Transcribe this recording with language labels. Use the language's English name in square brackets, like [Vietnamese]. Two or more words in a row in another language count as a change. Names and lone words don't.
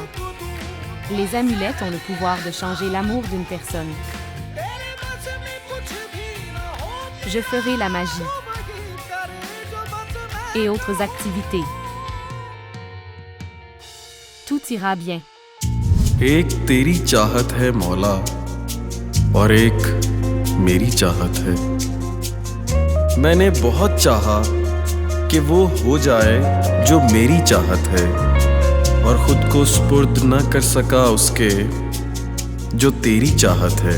[French] Les amulettes ont le pouvoir de changer l'amour d'une personne. Je ferai la magie et autres activités. Tout ira bien. [Urdu] ایک تیری چاہت ہے مولا اور ایک میری چاہت ہے. میں نے بہت چاہا کہ وہ ہو جائے جو میری چاہت ہے اور خود کو سپرد نہ کر سکا اس کے جو تیری چاہت ہے.